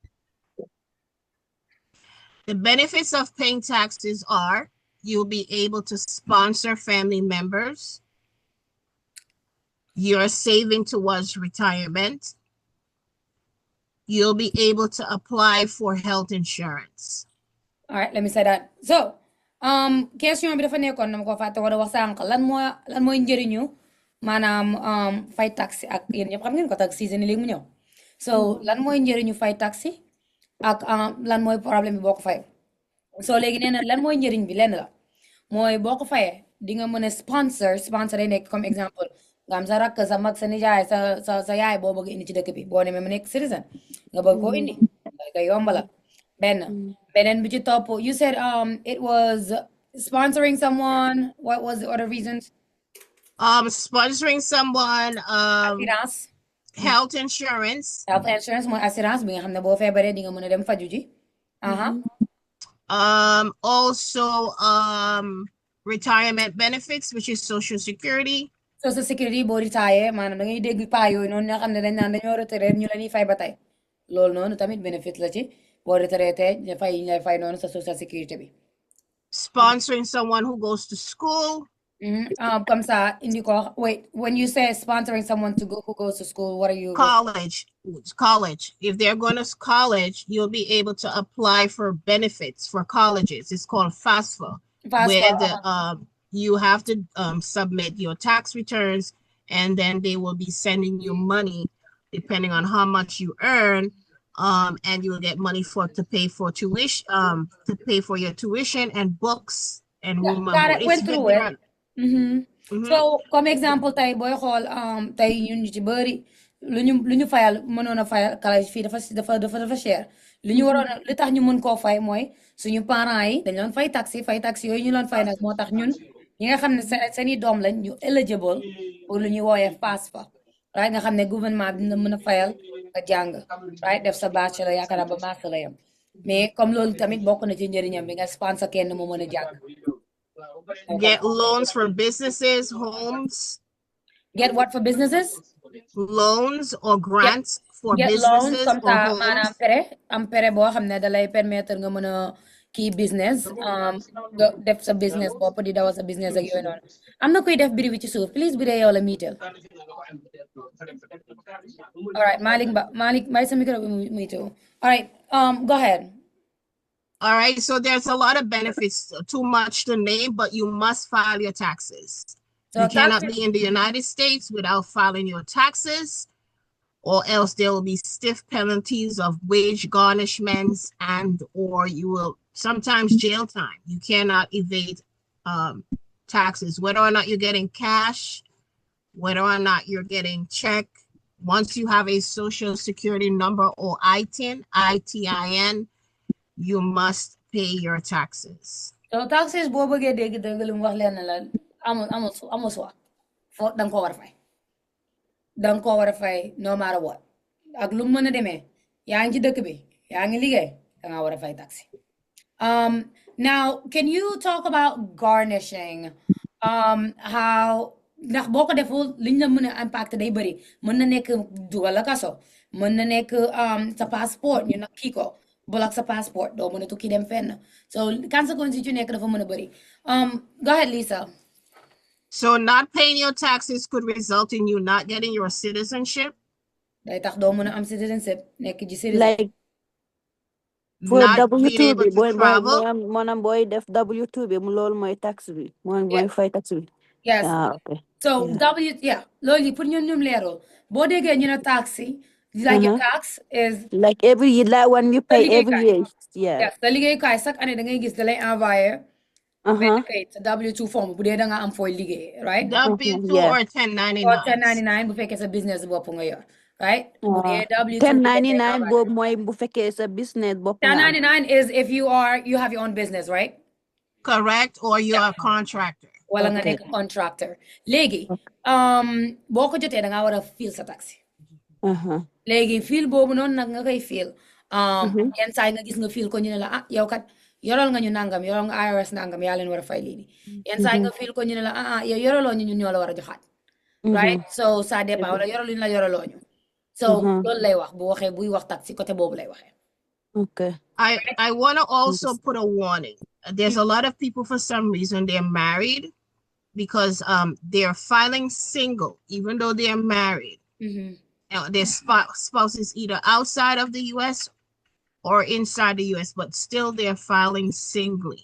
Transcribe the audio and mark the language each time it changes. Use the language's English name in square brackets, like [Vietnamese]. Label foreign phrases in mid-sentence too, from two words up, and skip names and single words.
[English] The benefits of paying taxes are you'll be able to sponsor family members. You're saving towards retirement. You'll be able to apply for health insurance. All right, let me say that. [Wolof] So, question bi dafa nekkoon dama ko fàtte war a wax sànq lan mooy njëriñu maanaam fay taxi ak yéen ñëpp xam ngeen ko [English] tax season [Wolof] léegi mu ñëw. So, lan mooy njëriñu fay taxi ak lan mooy problème bi boo ko fayee. So léegi nee na lan mooy njëriñ bi lenn la mooy boo ko fayee di nga mën a sponsor day nekk [French] comme exemple [Wolof] nga am sa rakk sa mag sa nijaay sa yaay boo bëgg indi ci dëkk bi boo demee mu nekk citizen nga bëgg koo indi nga yombala beneen bi ci topp [English] you said it was sponsoring someone. What was the other reasons? Sponsoring someone, assurance. Health insurance. Health insurance [Wolof] mooy assurance bi nga xam ne boo feebaree di nga mën a dem faju ji. [English] Also, retirement benefits, which is Social Security. Social Security [Wolof] boo retire maanaam da ngay dégg paa yooyu noonu nga xam ne dañ naan dañoo retraite ñu la ñuy fay ba tey loolu noonu tamit benefit la ci boo retraité ñu fay ñu lay fay noonu sa [English] Social Security [Wolof] bi. [English] Sponsoring someone who goes to school. [French] Comme ça [Wolof] indi ko [English] wait, when you say sponsoring someone who goes to school, what are you? College. If they're going to college, you'll be able to apply for benefits for colleges. It's called FAFSA, where you have to submit your tax returns, and then they will be sending you money depending on how much you earn, and you will get money to pay for tuition, to pay for your tuition and books and room and board. Went through it. [Wolof] So [French] comme exemple [Wolof] tey booy xool tey ñun ñu ci bëri lu ñu fayal mënoon a fayal collège fii dafa cher lu ñu waroon li tax ñu mën koo fay mooy suñu parents yi dañ doon fay taxi yooyu ñu doon fay nag moo tax ñun ñi nga xam ne seeni doom lañ ñu eligible pour lu ñuy wooyee FAFSA right nga xam ne gouvernement bi dina mën a fayal nga jàng right def sa bachelor yaakaar naa ba master la yam [French] mais comme [Wolof] loolu tamit bokk na ci njëriñam bi nga sponsor kenn mu mën a jàng. [English] Get loans for businesses, homes. Get what for businesses? Loans or grants for businesses loans, or homes. [Wolof] Maanaam pere boo xam ne da lay permettre nga mën a kii business def sa business bopp di dawal sa business ak yooyu noonu am na kuy def biri bi ci suuf please bi dee yow la miital. [English] All right, [Wolof] Malik may sa micro miital. [English] All right, go ahead. All right, so there's a lot of benefits, too much to name, but you must file your taxes. So you cannot be in the United States without filing your taxes, or else there will be stiff penalties of wage garnishments or you will sometimes jail time. You cannot evade taxes, whether or not you're getting cash, whether or not you're getting check. Once you have a social security number or ITIN, you must pay your taxes. [Wolof] So taxes boo bëggee dégg dëgg lu mu wax leen la amul soi fo danga ko war a fay [English] no matter what [Wolof] ak lu mu mën a demee yaa ngi ci dëkk bi yaa ngi liggéey danga war a fay taxi. [English] Now can you talk about garnishing? [Wolof] how ndax boo ko deful liñ la mën a impact day bëri mën na nekk dugal la kaso mën na nekk sa passeport ñu nag kii ko block sa passeport doo mën a tukki dem fenn so conséquences yi ci nekk dafa mën a bëri [English] go ahead Lisa. So not paying your taxes could result in you not getting your citizenship. [Wolof] day tax doo mën a am citizenship nekk ji citizen. [English] Like for Not being W2 able [Wolof] bi [English] to [Wolof] boy [English] travel. [Wolof] maanaam booy def W2 bi loolu mooy tax bi mooy fay tax bi. [English] Yes. Okay. [Wolof] So loolu yi pour ñoom leeroo boo déggee ñu ne taxi [English] like your tax is like every year like when you pay every year. [Wolof] yes sa liggéeykaay [French] chaque année [Wolof] da ngay gis da lay envoyé benn kayit sa W2 form bu dee da nga am fooy liggéey right [English] W2 or 1099. [Wolof] or 1099 bu fekkee sa business bopp nga yor right bu dee W2 1099 boobu mooy bu fekkee sa business bopp nga am [English] 1099 is if you have your own business right correct or you are a contractor [Wolof] wala nga nekk contractor léegi boo ko jotee da nga war a fil sa taxi léegi fil boobu noonu nag nga koy fil yenn saa yi nga gis nga fil ko ñu ne la yow kat yoral nga ñu nangam yoral nga IRS nangam yaa leen war a fay lii yenn saa yi nga fil ko ñu ne la yow yoraloo ñu ñun ñoo la war a joxaat right so [French] ça dépend [Wolof] wala yoraluñu la yoraloo ñu so loolu lay wax bu waxee buy wax taxi côté boobu lay waxee [English] okay I want to also put a warning. There's a lot of people for some reason they're married because they're filing single even though they're married. Their spouse is either outside of the US or inside the US, but still they're filing singly.